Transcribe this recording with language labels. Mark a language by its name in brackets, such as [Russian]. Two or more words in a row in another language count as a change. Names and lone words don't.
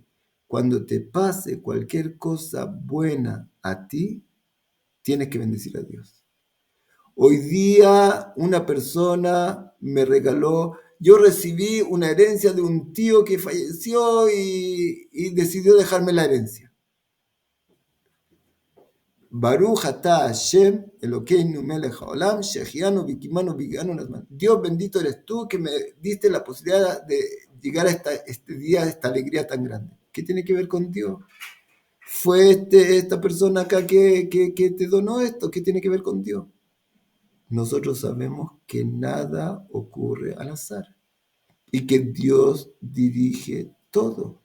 [Spanish] Cuando te pase cualquier cosa buena a ti, tienes que bendecir a Dios. Hoy día una persona me regaló, yo recibí una herencia de un tío que falleció y decidió dejarme la herencia. [Hebrew] ברוך אתה השם אלוקינו מלך העולם שהחיינו וקיימנו והגיענו לזמן. [Spanish] Dios bendito eres tú que me diste la posibilidad de llegar a este día, a esta alegría tan grande. ¿Qué tiene que ver con Dios? Fue esta persona acá que te donó esto. ¿Qué tiene que ver con Dios? Nosotros sabemos que nada ocurre al azar y que Dios dirige todo.